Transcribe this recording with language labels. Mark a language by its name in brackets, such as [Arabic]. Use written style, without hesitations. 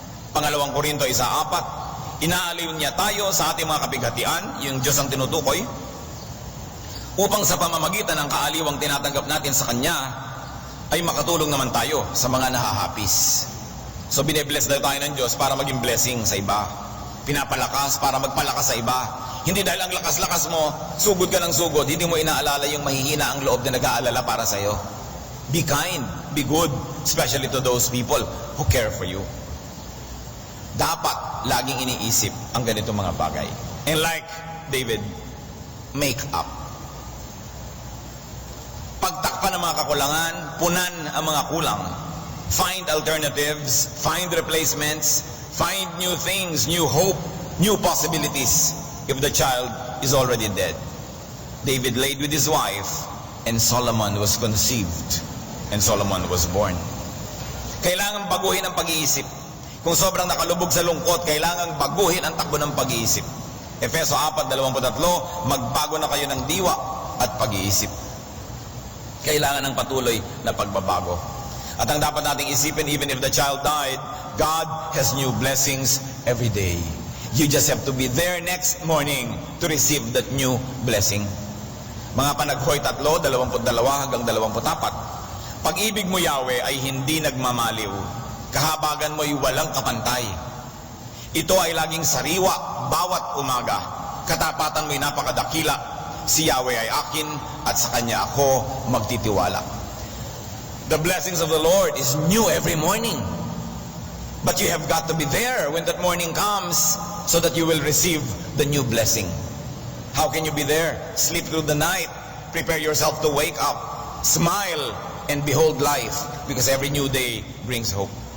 [Filipino] Pangalawang Korinto 1:4, inaaliw niya tayo sa ating mga kapighatian, yung Diyos ang tinutukoy, upang sa pamamagitan ng kaaliwang tinatanggap natin sa Kanya, ay makatulong naman tayo sa mga nahahapis. So bine-bless daw tayo ng Diyos para maging blessing sa iba. Pinapalakas para magpalakas sa iba. Hindi dahil ang lakas-lakas mo, sugod ka ng sugod, hindi mo inaalala yung mahihina ang loob na nag-aalala para sa'yo. [English] Be kind, be good, especially to those people who care for you. [Filipino] Dapat laging iniisip ang ganitong mga bagay. [English] And like David, make up. [Filipino] Pagtakpan ng mga kakulangan, punan ang mga kulang. [English] Find alternatives, find replacements, find new things, new hope, new possibilities if the child is already dead. David laid with his wife, and Solomon was conceived, and Solomon was born. [Filipino] Kailangan baguhin ang pag-iisip. Kung sobrang nakalubog sa lungkot, kailangan baguhin ang takbo ng pag-iisip. Efeso 4:23, magbago na kayo ng diwa at pag-iisip. Kailangan ng patuloy na pagbabago. At ang dapat nating isipin, [English] even if the child died, God has new blessings every day. You just have to be there next morning to receive that new blessing. [Filipino] Mga Panaghoy 3:22-24. Pag-ibig mo, Yahweh, ay hindi nagmamaliw. Kahabagan mo'y walang kapantay. Ito ay laging sariwa bawat umaga. Katapatan mo'y napakadakila. Si Yahweh ay akin at sa Kanya ako magtitiwala. [English] The blessings of the Lord is new every morning. But you have got to be there when that morning comes so that you will receive the new blessing. How can you be there? Sleep through the night. Prepare yourself to wake up. Smile and behold life, because every new day brings hope.